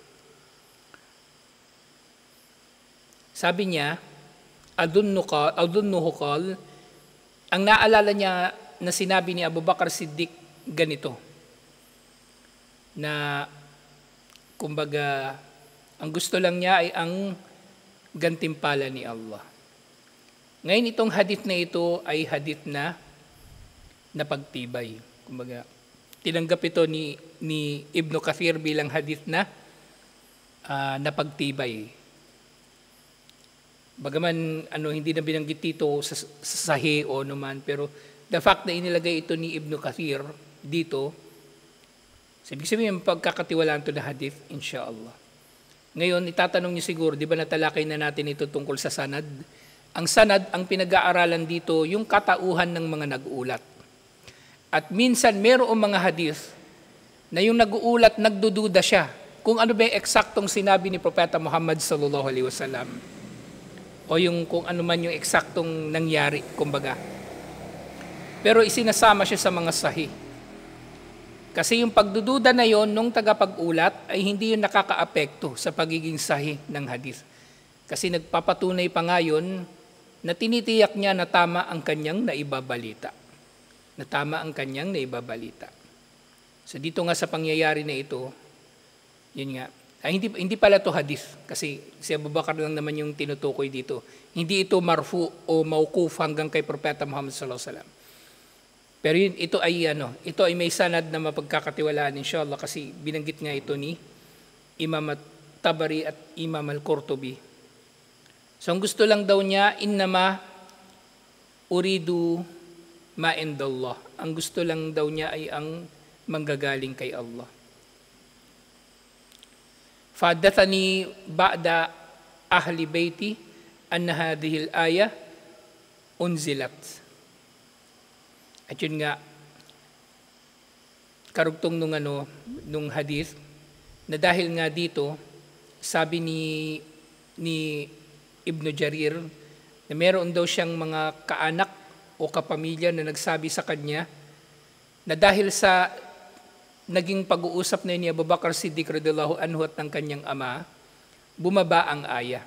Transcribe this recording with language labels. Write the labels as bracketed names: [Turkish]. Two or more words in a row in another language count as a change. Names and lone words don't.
[Filipino] Sabi niya, [Arabic] أظنه قال, [Filipino] ang naalala niya na sinabi ni Abu Bakar Siddiq ganito, na kumbaga ang gusto lang niya ay ang gantimpala ni Allah. Ngayon itong hadith na ito ay hadith na napagtibay. Kumbaga tinanggap ito ni Ibn Kathir bilang hadith na napagtibay. Bagaman hindi na binanggit dito sa sahih o naman, pero [English] the fact [Filipino] na inilagay ito ni Ibn Kathir dito, ibig sabihin pagkakatiwalaan ito na hadith, insyaAllah. Ngayon, itatanong niyo siguro, di ba natalakay na natin ito tungkol sa sanad? Ang sanad, ang pinag-aaralan dito, yung katauhan ng mga nag-uulat. At minsan, mayroong mga hadith na yung nag-uulat, nagdududa siya kung ano ba yung eksaktong sinabi ni Propeta Muhammad [Arabic] صلى الله عليه وسلم. [Filipino] O yung kung ano man yung eksaktong nangyari, kumbaga. Pero isinasama siya sa mga sahih. Kasi yung pagdududa na yon nung tagapag-ulat ay hindi yun nakakaapekto sa pagiging sahih ng hadith. Kasi nagpapatunay pa ngayon na tinitiyak niya na tama ang kanyang naibabalita. Na tama ang kanyang naibabalita. So dito nga sa pangyayari na ito, yun nga, hindi pala to hadith kasi si Abu Bakar lang naman yung tinutukoy dito. Hindi ito marfu o mauquf hanggang kay Propeta Muhammad [Arabic] صلى الله عليه وسلم. [Filipino] Pero ito ay may sanad na mapagkakatiwalaan inshallah kasi binanggit nga ito ni Imam Tabari at Imam Al-Qurtubi. So ang gusto lang daw niya, [Arabic] إنما أريد ما عند الله. [Filipino] Ang gusto lang daw niya ay ang manggagaling kay Allah. [Arabic] فحدثني بعض أهل بيتي أن هذه الآية أنزلت. [Filipino] At yun nga, karugtong nung hadith, na dahil nga dito, sabi ni Ibn Jarir, na meron daw siyang mga kaanak o kapamilya na nagsabi sa kanya, na dahil sa naging pag-uusap na ni Abu Bakar Siddiq [Arabic] رضي الله عنه [Filipino] at ng kanyang ama, bumaba ang aya.